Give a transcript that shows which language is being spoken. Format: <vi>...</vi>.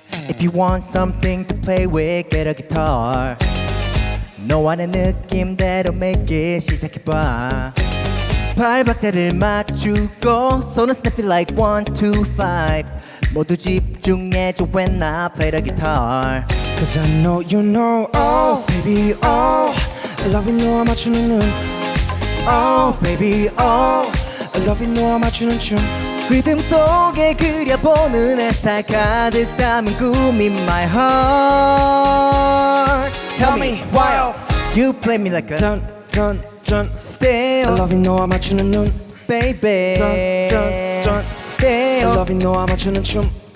<en>If you want something to play with, get a guitar.</en> <ko>너와의 느낌대로</ko> <en>make it</en> <ko>시작해봐. 발박자를 맞추고 손은</ko> <en>snap it like 1, 2, 5.</en> <ko>모두 집중해줘</ko> <en>when I play the guitar. Cause I know you know, oh baby, oh I love it</en> <ko>너와 맞추는 눈,</ko> <en>Oh baby, oh I love it</en> <ko>너와 맞추는 춤. 리듬 속에 그려보는 햇살 가득 담은 꿈인</ko> <en>my heart. Tell me why you play me like a dun dun dun. still I love you</en> <ko>너와 맞추는 눈.</ko> <en>baby dun dun dun. I still love you</en> <ko>너와 맞추는 춤.</ko>